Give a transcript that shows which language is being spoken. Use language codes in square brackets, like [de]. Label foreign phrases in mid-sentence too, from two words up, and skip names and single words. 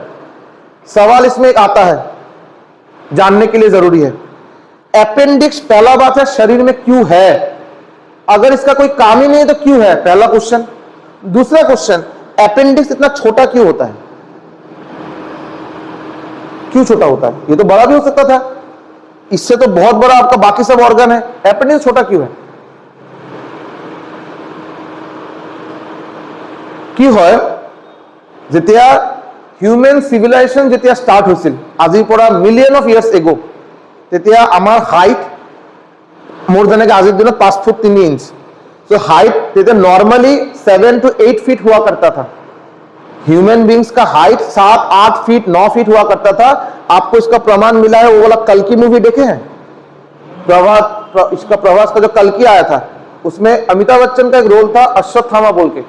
[hi] सवाल इसमें एक आता है, जानने के लिए जरूरी है, अपेंडिक्स पहला बात है शरीर में क्यों है, अगर इसका कोई काम ही नहीं है तो क्यों है, पहला क्वेश्चन। दूसरा क्वेश्चन, अपेंडिक्स इतना छोटा क्यों होता है, क्यों छोटा होता है? ये तो बड़ा भी हो सकता था, इससे तो बहुत बड़ा आपका बाकी सब ऑर्गन है, अपेंडिक्स छोटा क्यों है? [as] কি হয়, যেতিয়া হিউম্যান সিভিলাইজেশন যেতিয়া স্টার্ট হৈছিল আজিৰ পৰা [en] million of years ago, [as] তেতিয়া আমাৰ হাইট মোৰ যেনেকৈ আজিৰ দিনত 5 ফুট 3 इंच, [hi] तो हाइट [as] তেতিয়া [hi] नॉर्मली 7 to 8 फीट हुआ करता था। ह्यूमन बींग्स का हाइट 7, 8 फीट 9 फीट हुआ करता था। आपको इसका प्रमाण मिला है, वो वाला कल की मूवी देखे हैं, इसका प्रवास का जो कल की आया था, उसमें अमिताभ बच्चन का एक रोल था अश्वत्थामा बोल के।